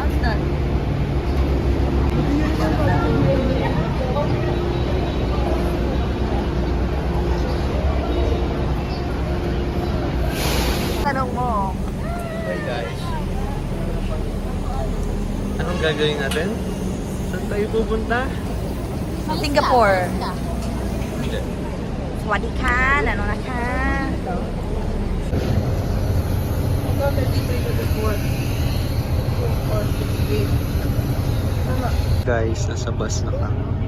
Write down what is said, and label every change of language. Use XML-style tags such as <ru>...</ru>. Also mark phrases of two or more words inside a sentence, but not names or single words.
<tl>Tanong mo.</tl> <en>Hey guys.</en> <tl>Anong gagawin natin? Saan tayo pupunta? Singapore. Hindi.</tl> <th>สวัสดีค่ะanoนะคะ</th> <tl>Guys, nasa bus na kami.</tl>